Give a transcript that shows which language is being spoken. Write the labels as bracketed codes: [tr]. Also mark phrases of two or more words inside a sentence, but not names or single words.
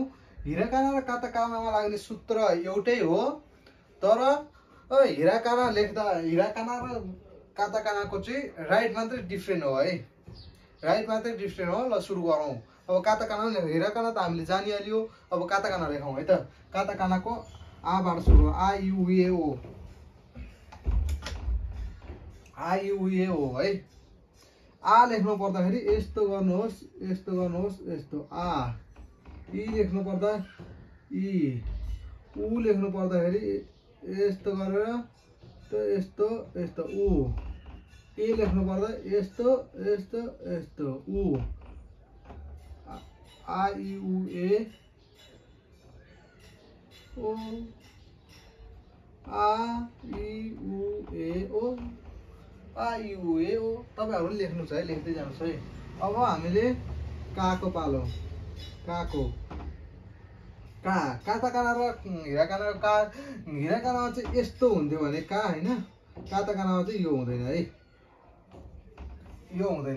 [ne] हिराकाना र काताकानामा लाग्ने सूत्र एउटै हो, तर हिराकाना लेख्दा हिराकाना र काताकानाको चाहिँ राइट मात्रै डिफ्रेन्ट हो है, राइट मात्रै डिफ्रेन्ट हो। ल सुरु गरौँ। अब काताकाना लेखौँ। हिराकाना त हामीले जानिहाल्यो, अब काताकाना लेखौँ है त। काताकानाको आबाट सुरु, आ यु ए ओ, आ यु ए ओ है। आ लेख्नु पर्दाखेरि यस्तो गर्नुहोस्, यस्तो गर्नुहोस्, यस्तो आ। इ लेख्नु पर्दा इ, उ लेख्नु पर्दाखेरि यस्तो गरेर यस्तो यस्तो उ, ए लेख्नु पर्दा यस्तो यस्तो यस्तो उ। आ इ उ ए ओ, आ इ उ ए ओ, आ इ उ ए ओ। तपाईहरुले लेख्नुस् है, लेख्दै जानुस् है। अब हामीले काको पालो, काको का। काताकाना र हिराकाना का, हिराकानामा चाहिँ यस्तो हुन्थ्यो भने का हैन, काताकानामा चाहिँ यो हुँदैन है, यो हुँदैन।